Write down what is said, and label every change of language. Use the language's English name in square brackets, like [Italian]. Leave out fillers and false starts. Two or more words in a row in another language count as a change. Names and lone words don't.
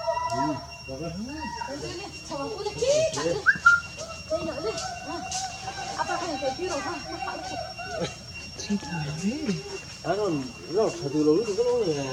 [Korean] 잡아 보내. [Vietnamese] đây nữa đi. [Korean] 아빠 그냥 저 뒤로 가. 진짜 왜? 나는 그냥 자두로 이렇게 끊어오네.